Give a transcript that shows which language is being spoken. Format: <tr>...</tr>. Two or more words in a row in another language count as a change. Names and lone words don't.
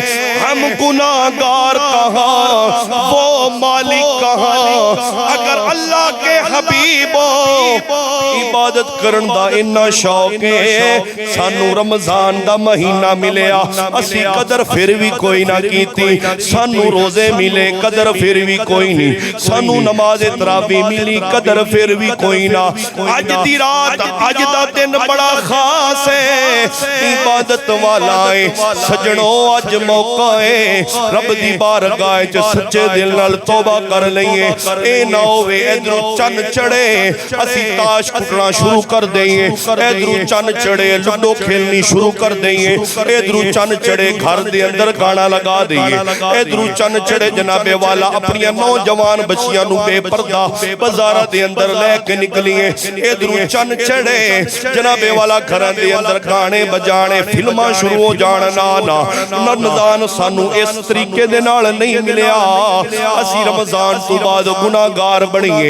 <ur>ہم گناہگار کہاں, وہ مالک کہاں.</ur> <pa>اگر اللہ کے حبیبوں عبادت کرن دا اتنا شوق ہے سانو رمضان دا مہینہ ملیا اسی قدر پھر بھی کوئی نہ کیتی. سانو روزے ملے قدر پھر بھی کوئی نہیں. سانو نماز تراویح ملی قدر پھر بھی کوئی نہ. اج دی رات اج دا دن بڑا خاص ہے, عبادت والا ہے سجنوں. اج موقع ہے رب دی بارگاہ وچ سچے دل نال توبہ کر لئیے. اے نہ ہوے ادھروں چن چڑھے اسی تاش کٹنا شروع کر دئیے, ادھروں چن چڑھے لڈو کھیلنی شروع کر دئیے, ادھروں چن چڑھے گھر دے اندر گانا لگا دئیے, ادھروں چن چڑھے جناب والا اپنی نوجوان بچیاں نو بے پردہ بازار دے اندر لے کے نکلیے. ادھروں چن چڑھے جناب والا گھر دے اندر گانے بجانے فلماں شروع ہو جان. نا رمضان سانو اس طریقے دے نال نہیں ملیا اسی رمضان تو بعد گناہگار بنیے.</pa>